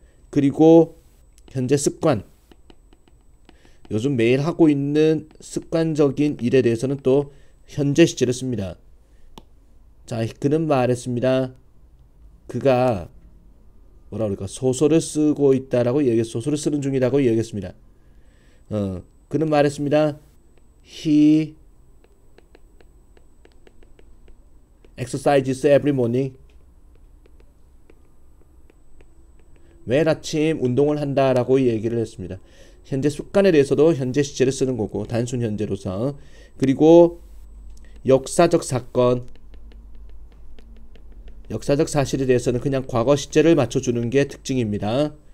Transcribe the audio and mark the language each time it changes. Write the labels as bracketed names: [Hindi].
[Korean] 그리고 현재 습관. 요즘 매일 하고 있는 습관적인 일에 대해서는 또 현재 시제를 씁니다. 자, 그는 말했습니다. 그가 뭐라 그럴까? 소설을 쓰고 있다라고 소설을 쓰는 중이라고 얘기했습니다. 그는 말했습니다. [English] He exercises every morning. [Korean] 매일 아침 운동을 한다라고 얘기를 했습니다. 현재 습관에 대해서도 현재 시제를 쓰는 거고 단순 현재로서. 그리고 역사적 사건, 역사적 사실에 대해서는 그냥 과거 시제를 맞춰주는 게 특징입니다.